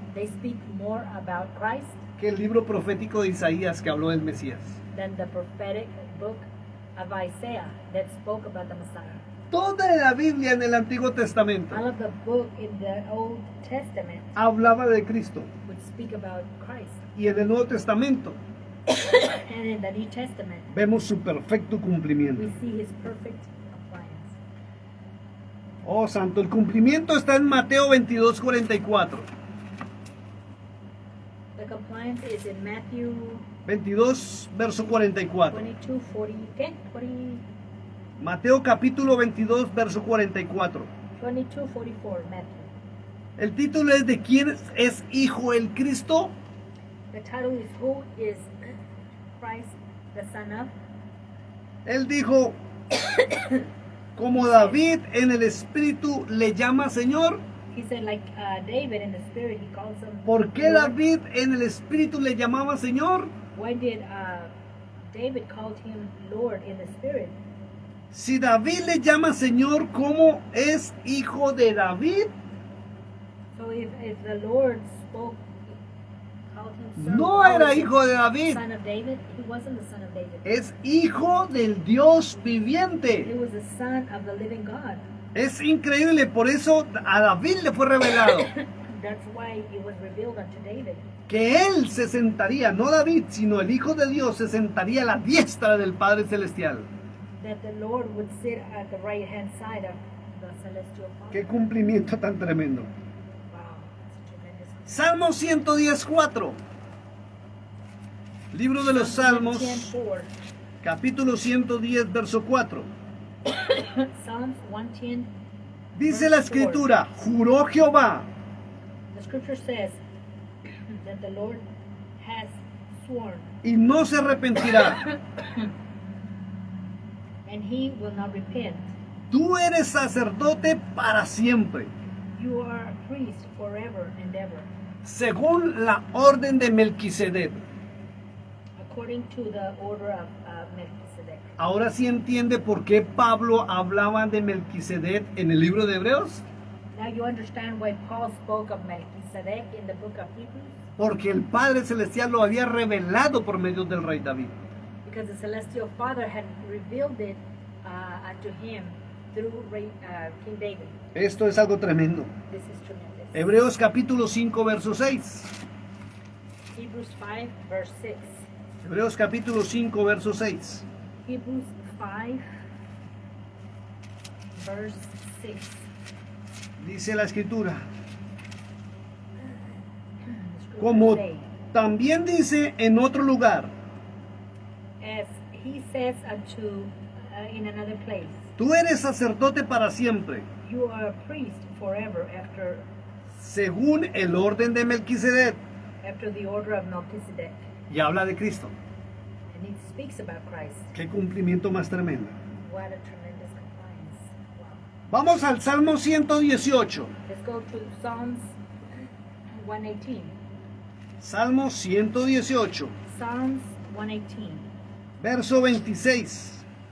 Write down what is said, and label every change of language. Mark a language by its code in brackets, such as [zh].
[en] They speak more about Christ [es] que el libro profético de Isaías que habló del Mesías. [en] than the prophetic book of Isaiah that spoke about the Messiah. [es] Toda la Biblia en el Antiguo Testamento [en] All of the book in the Old Testament [es] hablaba de Cristo, [en] would speak about Christ. [es] y en el Nuevo Testamento [en] And in the New Testament, [es] vemos su perfecto cumplimiento. [en] we see his perfect compliance. [es] Oh santo, el cumplimiento está en Mateo 22:44. [en] The compliance is in Matthew [es] 22, verso 44. 22, 40, ¿qué? 40, Mateo capítulo 22, verso 44. [en] 22, 44, Matthew. [es] El título es ¿de quién es hijo el Cristo? [en] The title is Who is Christ, the Son of? [es] Él dijo, como David en el Espíritu le llama Señor. [en] He said, like David in the Spirit, he calls him. [es] ¿Por qué [en] Lord. [es] David en el Espíritu le llamaba Señor? [en] Why did David call him Lord in the Spirit? [es] Si David le llama Señor, ¿cómo es hijo de David? [en] So if the Lord spoke, called him son, [es] No [en] how [es] era [en] is he [es] hijo de David, [en] son of David? He wasn't the son of David. [es] es hijo del Dios [en] He [es] viviente. [en] was the son of the living God. [es] Es increíble, por eso a David le fue revelado [en] That's why it was revealed unto David. [es] que él se sentaría, no David, sino el Hijo de Dios se sentaría a la diestra del Padre Celestial. [en] That the Lord would sit at the right hand side of the celestial Father. [es] Qué cumplimiento tan tremendo. [en] Wow, it's a tremendous. [es] Salmo 110:4. Libro de los Salmos, 110:4. capítulo 110, verso 4. [en] Psalms 110. [es] Dice la Escritura, juró Jehová, [en] The scripture says that the Lord has sworn, [es] y no se arrepentirá. [en] and he will not repent. [es] Tú eres sacerdote para siempre, [en] You are a priest forever and ever, [es] según la orden de Melquisedec. [en] according to the order of Melchizedek. [es] Ahora sí entiende por qué Pablo hablaba de Melquisedec en el libro de Hebreos. [en] Now you understand why Paul spoke of Melchizedek in the book of Hebrews? [es] Porque el Padre Celestial lo había revelado por medio del rey David. [en] Because the celestial Father had revealed it unto him through King David. [es] Esto es algo tremendo. [en] This is tremendous. [es] Hebreos capítulo 5, verso 6. [en] Hebrews 5, verse 6. [es] Hebreos capítulo 5, verso 6. [en] Hebrews 5, verse 6. [es] Dice la Escritura, [en] The scriptures [es] como [en] say, [es] también dice en otro lugar, [en] as he says unto in another place, [es] tú eres sacerdote para siempre, [en] you are a priest forever [es] según el orden de Melquisedec. [en] after the order of Melchizedek. [es] Y habla de Cristo. [en] And he speaks about Christ. [es] Qué cumplimiento más tremendo. [en] What a tremendous compliance. Wow. [es] Vamos al Salmo 118. [en] Let's go to Psalms 118. [es] Salmo 118, [en] Psalms 118. [es] verso 26.